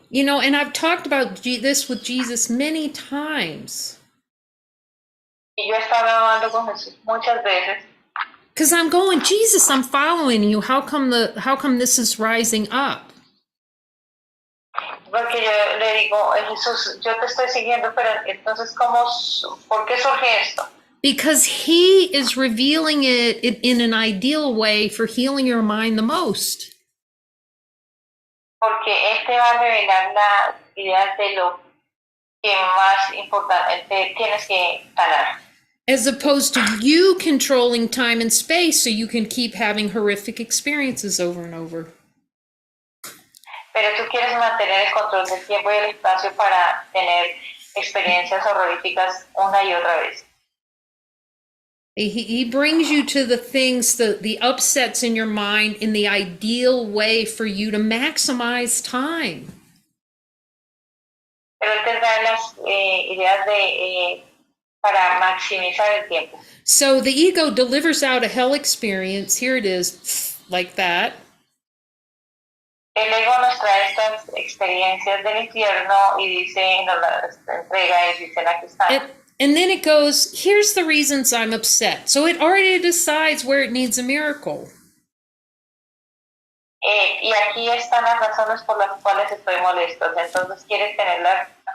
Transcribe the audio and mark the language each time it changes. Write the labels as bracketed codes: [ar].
[en] You know, and I've talked about this with Jesus many times. [es] Y yo he estado hablando con Jesús muchas veces. [en] Because I'm going, Jesus, I'm following you. How come this is rising up? [es] Porque yo le digo, Jesús, yo te estoy siguiendo, pero entonces, ¿por qué surge esto? [en] Because he is revealing it in an ideal way for healing your mind the most. [es] Porque él te va a revelar la idea de lo que más importante tienes que sanar. [en] As opposed to you controlling time and space so you can keep having horrific experiences over and over. [es] Pero tú quieres mantener el control del tiempo y el espacio para tener experiencias horroríficas una y otra vez. [en] He brings you to the things, the upsets in your mind in the ideal way for you to maximize time. [es] Pero él te da las ideas para maximizar el tiempo. [en] So the ego delivers out a hell experience. Here it is, like that. [es] El ego nos trae estas experiencias del infierno y dice, nos las entrega y dice, aquí están. [en] And then it goes, here's the reasons I'm upset. So it already decides where it needs a miracle. [es] Y aquí están las razones por las cuales estoy molesto. Entonces quieres tener